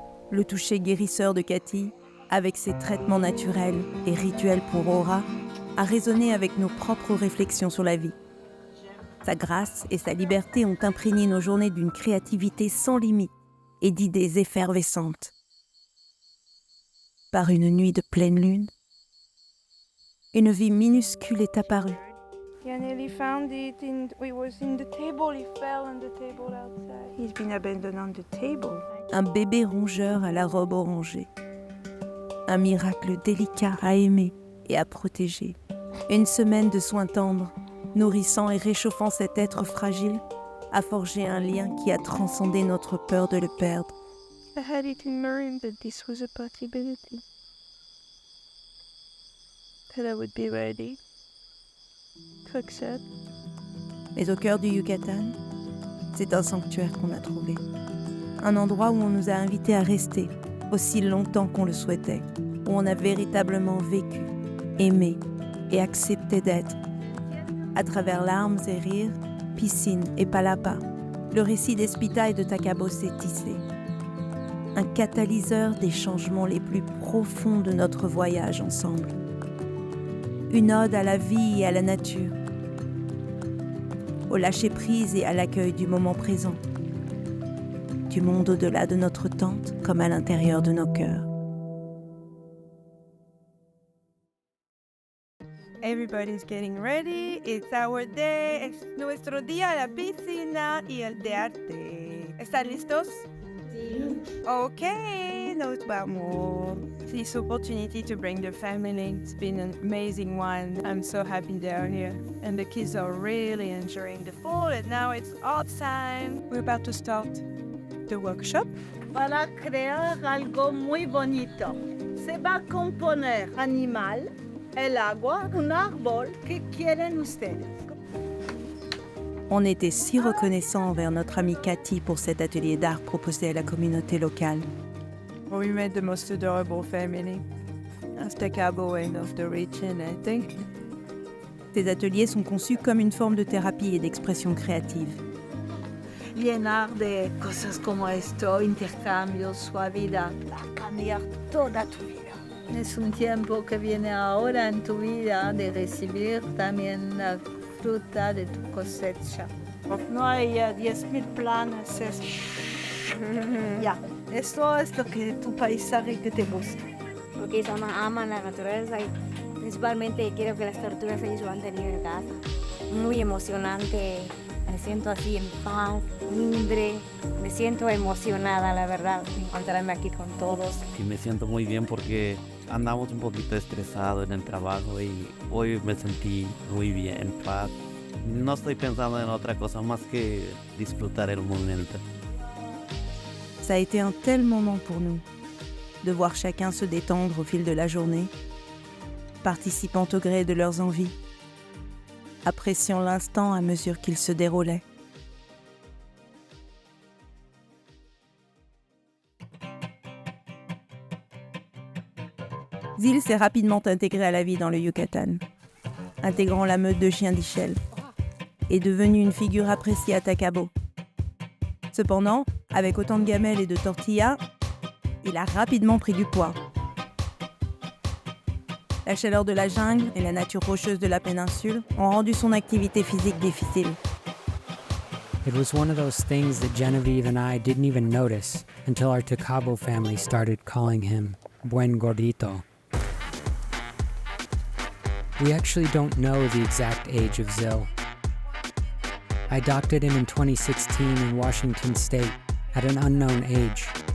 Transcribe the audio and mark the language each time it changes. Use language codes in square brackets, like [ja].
[fr] Le toucher guérisseur de Cathy, avec ses traitements naturels et rituels pour Ora, a résonné avec nos propres réflexions sur la vie. Sa grâce et sa liberté ont imprégné nos journées d'une créativité sans limite et d'idées effervescentes. Par une nuit de pleine lune, une vie minuscule est apparue. [en] Yaneli found it it was in the table, he fell on the table outside. He's been abandoned on the table. [fr] Un bébé rongeur à la robe orangée. Un miracle délicat à aimer et à protéger. Une semaine de soins tendres, nourrissant et réchauffant cet être fragile, a forgé un lien qui a transcendé notre peur de le perdre. [en] I had it in mind that this was a possibility. That I would be ready. Cookshop. [fr] Mais au cœur du Yucatan, c'est un sanctuaire qu'on a trouvé. Un endroit où on nous a invités à rester aussi longtemps qu'on le souhaitait, où on a véritablement vécu, aimé et accepté d'être. À travers larmes et rires, piscine et palapa, le récit d'Espita et de Takabo s'est tissé. Un catalyseur des changements les plus profonds de notre voyage ensemble. Une ode à la vie et à la nature, au lâcher-prise et à l'accueil du moment présent, du monde au-delà de notre tente comme à l'intérieur de nos cœurs. [en] Everybody's getting ready. It's our day. [es] Es nuestro día a la piscina y el de arte. ¿Están listos? Sí. Okay, nos vamos. [en] This opportunity to bring the family, it's been an amazing one. I'm so happy they're here. And the kids are really enjoying the fall, and now it's art time. We're about to start the workshop. [es] Para crear algo muy bonito. Se va a componer animal, el agua, un árbol. ¿Qué quieren ustedes? [fr] On était si reconnaissants envers notre amie Cathy pour cet atelier d'art proposé à la communauté locale. [en] We made the most adorable family of Takabo and of the region, I think. [fr] Ces ateliers sont conçus comme une forme de thérapie et d'expression créative. [es] Llenar de cosas como esto, intercambios, suavidad, va a cambiar toda tu vida. Es un tiempo que viene ahora en tu vida de recibir también la fruta de tu cosecha. No hay 10,000 planes. Ya, esto es lo que tu paisaje que te gusta. Porque ellos aman la naturaleza y principalmente quiero que las tortugas ellos lo han tenido en casa. Muy emocionante, me siento así en paz, libre, me siento emocionada, la verdad, de encontrarme aquí con todos. Y me siento muy bien porque andamos un poquito estresados en el trabajo y hoy me sentí muy bien, en paz. No estoy pensando en otra cosa más que disfrutar el momento. [fr] Ça a été un tel moment pour nous, de voir chacun se détendre au fil de la journée, participant au gré de leurs envies, appréciant l'instant à mesure qu'il se déroulait. Zil s'est rapidement intégré à la vie dans le Yucatan, intégrant la meute de chiens d'Ichel, et devenu une figure appréciée à Takabo. Cependant, avec autant de gamelles et de tortillas, il a rapidement pris du poids. La chaleur de la jungle et la nature rocheuse de la péninsule ont rendu son activité physique difficile. [en] It was one of those things that Genevieve and I didn't even notice until our Takabo family started calling him Buen Gordito. We actually don't know the exact age of Zil. I adopted him in 2016 in Washington State at an unknown age.